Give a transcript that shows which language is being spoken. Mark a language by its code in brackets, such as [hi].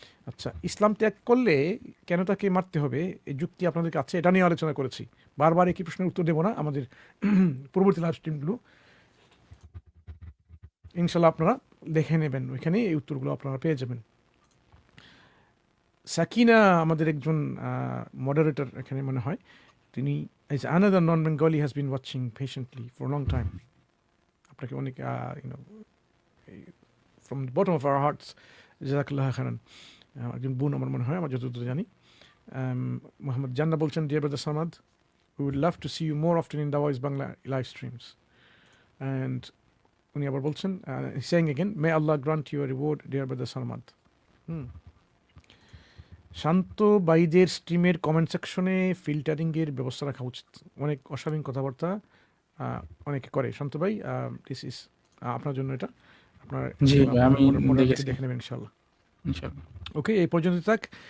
[bn] আচ্ছা, ইসলাম ত্যাগ করলে কেন তাকে মারতে হবে, এই যুক্তি আপনাদের কাছে, এটা নিয়ে আলোচনা করেছি। বারবার একই প্রশ্নের উত্তর দেবো না, আমাদের পূর্ববর্তী লাইভ স্ট্রিমগুলো ইনশাল্লাহ আপনারা দেখে নেবেন, ওইখানে এই উত্তরগুলো আপনারা পেয়ে যাবেন। সাকিনা আমাদের একজন মডারেটর এখানে মনে হয়, তিনি [en] another non-Bengali has been watching patiently for a long time. [bn] আপনাকে অনেক [en] from the bottom of our hearts জাযাকাল্লাহু খায়রান। [bn] একজন বোন আমার মনে হয়, আমার যতদূর জানি। [en] Mohammad Janna [bn] বলছেন, [en] Dear brother Samad, we would love to see you more often in Dawaiz Bangla live streams. And [bn] উনি আবার বলছেন, [en] saying again, may Allah grant you a reward, dear brother Samad. [bn] Shanto বাইদের স্ট্রিমের comment সেকশনে ফিল্টারিংয়ের ব্যবস্থা রাখা উচিত, অনেক অশালীন কথাবার্তা অনেকে করে। শান্ত ভাই, [en] this is [bn] আপনার জন্য, এটা আপনার দেখে নেবেন ইনশাল্লাহ। ওকে, এই পর্যন্ত থাক।